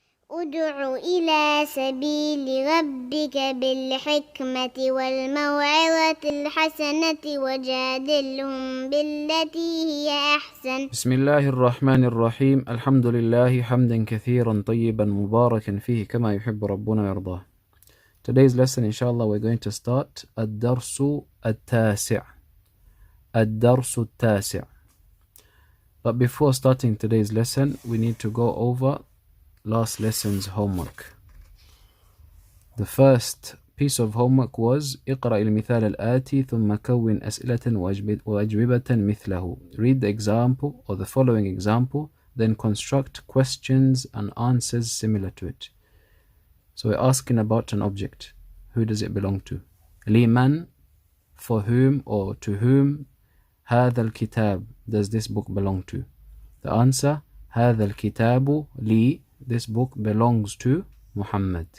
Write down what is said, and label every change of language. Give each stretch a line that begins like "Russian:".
Arabic: ادع إلى سبيل ربك بالحكمة والموعظة الحسنة وجادلهم بالتي هي أحسن. بسم الله الرحمن الرحيم. الحمد لله حمدا كثيرا طيبا مباركا فيه كما يحب ربنا ويرضاه.
English: Today's lesson, inshallah, we're going to start
Arabic: الدرس التاسع. الدرس التاسع.
English: But before starting today's lesson, we need to go over last lesson's homework. The first piece of homework was
Arabic: اقرأ المثال الآتي ثم كون أسئلة وأجوبة مثله.
English: Read the example or the following example, then construct questions and answers similar to it. So we're asking about an object. Who does it belong to? لمن, for whom or to whom.
Arabic: هذا الكتاب,
English: does this book belong to? The answer,
Arabic: هذا الكتاب لي,
English: this book belongs to Muhammad.